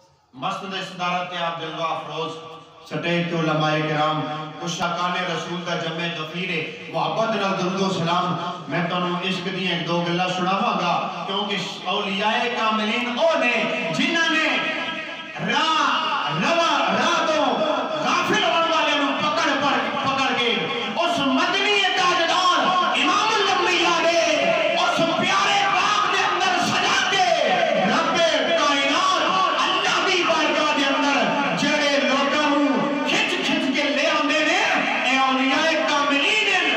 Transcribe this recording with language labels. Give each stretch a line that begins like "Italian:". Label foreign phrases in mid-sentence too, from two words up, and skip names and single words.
Punjabi: مسند صدارت عبداللہ افروز سٹیج علماء کرام عشاقان رسول دا جمع غفیر محبت نال درود و سلام میں تانوں عشق دی ایک دو گلاں سناواں گا کیونکہ اولیاء کاملین او نے جنہاں نے راہ تو غافل ہونے والے نوں پکڑ کے اس مدنی تاجدار امام الانبیاء نے اس پیارے باغ دے اندر سجا کے رب کائنات اللہ دی بارگاہ دے اندر جڑے لوکاں نوں کھچ کے لے آندے نے اے اولیاء کاملین